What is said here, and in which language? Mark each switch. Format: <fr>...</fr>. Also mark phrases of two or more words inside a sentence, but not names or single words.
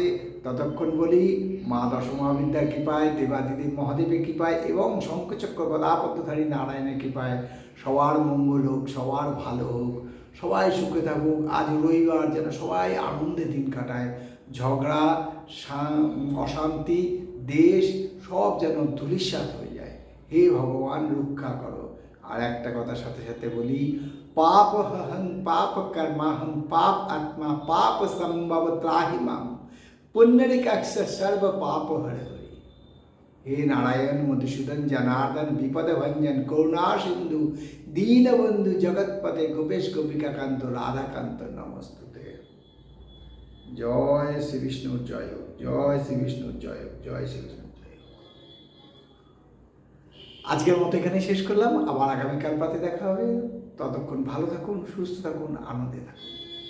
<bn>ততক্ষণ বলি, মা দশমহাবিদ্যার কৃপায়, দেবাদিদেব মহাদেবের কৃপায় এবং শঙ্খচক্র গদাপদ্মধারী নারায়ণের কৃপায় সবার মঙ্গল হোক, সবার ভালো হোক, সবাই সুখে থাকুক। আজ রবিবার, যেন সবাই আনন্দে দিন কাটায়। ঝগড়া, অশান্তি, দেশ সব যেন ধূলিসাৎ হয়ে যায়। হে ভগবান, রক্ষা করো। আর একটা কথার সাথে সাথে বলি,</bn> <sa>पाप हं पाप कर्माहं पाप आत्मा पाप संभव त्राहि माम पुण्डरीकाक्ष सर्व पाप हर हरि। हे नारायण मधुसूदन जनार्दन विपद भंजन करुणा सिंधु दीनबंधु जगतपते गोपेश गोपिकाकांत राधाकांत नमस्तुते।</sa> <hi>जय श्री विष्णु जय हो, जय श्री विष्णु जय हो, जय श्री विष्णु।</hi> <bn>আজকের মতো এখানে শেষ করলাম, আবার আগামীকাল পাতে দেখা হবে। ততক্ষণ ভালো থাকুন, সুস্থ থাকুন, আনন্দে থাকুন।</bn>